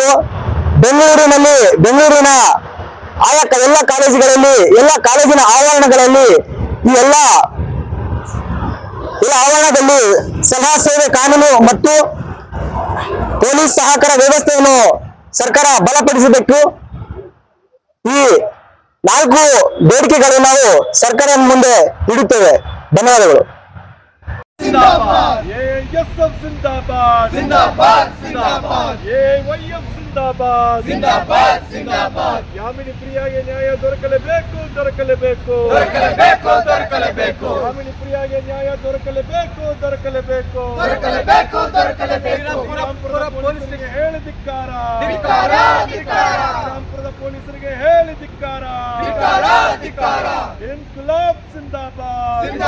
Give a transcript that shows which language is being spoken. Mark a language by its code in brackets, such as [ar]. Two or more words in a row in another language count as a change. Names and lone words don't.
[kn] ಬೆಂಗಳೂರಿನ ಎಲ್ಲ ಕಾಲೇಜುಗಳಲ್ಲಿ, ಎಲ್ಲ ಕಾಲೇಜಿನ ಆವರಣಗಳಲ್ಲಿ, ಈ ಎಲ್ಲ ಆವರಣದಲ್ಲಿ ಸಲಹಾ ಸೇವೆ ಕಾನೂನು ಮತ್ತು ಪೊಲೀಸ್ ಸಹಕಾರ ವ್ಯವಸ್ಥೆಯನ್ನು ಸರ್ಕಾರ ಬಲಪಡಿಸಬೇಕು. ಈ 4 ಬೇಡಿಕೆಗಳು ನಾವು ಸರ್ಕಾರದ ಮುಂದೆ ಇಡುತ್ತೇವೆ. ಧನ್ಯವಾದಗಳು. [hi] AISF जिंदाबाद जिंदाबाद जिंदाबाद AIYF जिंदाबाद जिंदाबाद जिंदाबाद [kn] ಯಾಮಿನಿ ಪ್ರಿಯಾಗೆ ನ್ಯಾಯ ದೊರಕಲೇಬೇಕು ಯಾಮಿನಿ ಪ್ರಿಯಾಗೆ ನ್ಯಾಯ ದೊರಕಲೇಬೇಕು ಶ್ರೀರಾಮ್ಪುರದ ಪೊಲೀಸರಿಗೆ ಹೇಳಿ ಧಿಕ್ಕಾರ ಶ್ರೀರಾಮ್ಪುರದ ಪೊಲೀಸರಿಗೆ ಹೇಳಿ ಧಿಕ್ಕಾರ [hi] इंक़लाब ज़िंदाबाद